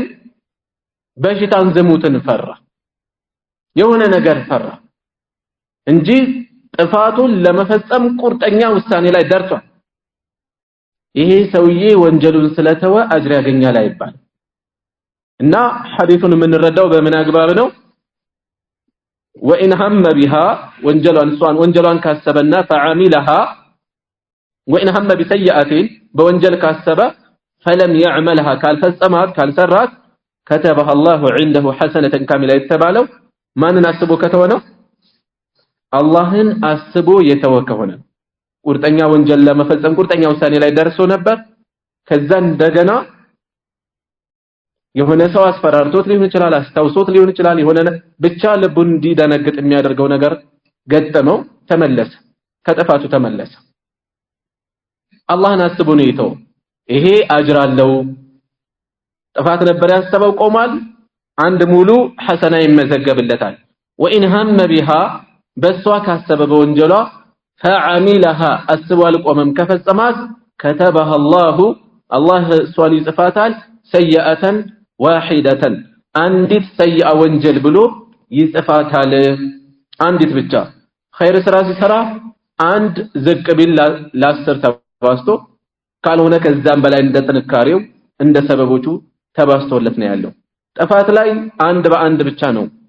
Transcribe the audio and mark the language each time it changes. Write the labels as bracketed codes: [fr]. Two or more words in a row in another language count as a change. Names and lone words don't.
[am] በሽታን ዝሙትን ፈራ የሆነ ነገር ፈራ እንጂ ጥፋቱን ለመፈጸም ቁርጠኛ ውሳኔ ላይ ደርሷል ይሄ ሰውዬ ወንጀሉን ስለተወ አጅር ያገኛል አይባል እና ሐዲሱን የምንረዳው በምን አግባብ ነው وإن [ar] هم بها [am] ወንጀሏን ካሰበና [ar] فعملها وإن هم بسيئة [am] بوንጀል ካሰበ [ar] فلم يعملها [am] ካልፈጸማት ካልሰራት [ar] كتبها الله عنده حسنة كاملة [am] የተባለው ማንን አስቦ ከተወነው አላህን አስቦ የተወከሆነ ቁርጠኛ ወንጀል ለመፈጸም ቁርጠኛ ውሳኔ ላይ ደርሶ ነበር ከዛ እንደገና የሆነ ሰው አስፈራርቶት ሊሆን ይችላል አስተውሶት ሊሆን ይችላል የሆነ ብቻ ልቡን እንዲደነግጥ የሚያደርገው ነገር ገጠመው ተመለሰ ከጥፋቱ ተመለሰ አላህን አስቦ ነው የተው ይሄ አጅር አለው ጥፋት ነበር ያሰበው ቆማል አንድ ሙሉ ሐሰና ይመዘገብለታል [ar] وإن هم [am] بها በሷ ካሰበ በወንጀሏ فعملها አስቦ አልቆመም ከፈጸማት [ar] كتبها الله [am] ሷሊ ጽፋታል [ar] سيئة واحدة [am] አንዲት ሰይአ ወንጀል ብሎ ይጽፋታል አንዲት ብቻ ኸይር ስራ ሲሰራ አንድ ዝቅ ቢል ለ10 ተባስቶ ካልሆነ ከዛም በላይ እንደ ጥንካሬው እንደ ሰበቦቹ ተባስቶለት ነው ያለው ጥፋት ላይ አንድ በአንድ ብቻ ነው